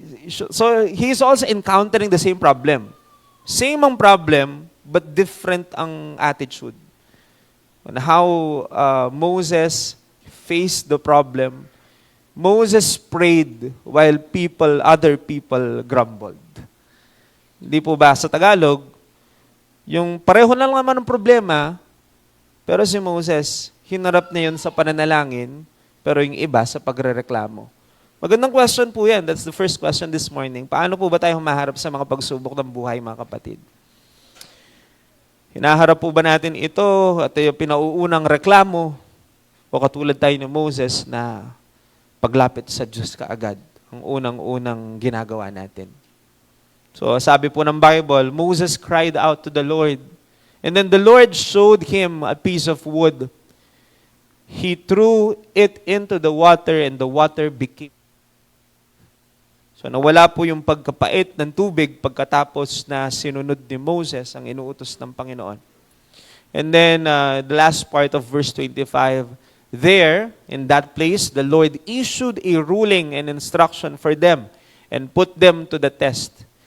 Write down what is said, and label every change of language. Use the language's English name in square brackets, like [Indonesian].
[English] So, he is also encountering the same problem. Same ang problem, but different ang attitude. On how Moses faced the problem, Moses prayed while other people grumbled. [Filipino] Hindi po ba sa Tagalog, yung pareho na lang naman ng problema, pero si Moses, hinarap niya yun sa pananalangin, pero yung iba sa pagrereklamo. Magandang question po yan. [English] That's the first question this morning. [Filipino] Paano po ba tayo humaharap sa mga pagsubok ng buhay, mga kapatid? Hinaharap po ba natin ito at yung pinauunang reklamo o katulad tayo ni Moses na paglapit sa Diyos kaagad ang unang-unang ginagawa natin? [English] So sabi po ng Bible, Moses cried out to the Lord, and then the Lord showed him a piece of wood. He threw it into the water and the water became. [Filipino] So nawala po yung pagkapait ng tubig pagkatapos na sinunod ni Moses ang inuutos ng Panginoon. [English] And then the last part of verse 25, there, in that place, the Lord issued a ruling and instruction for them and put them to the test.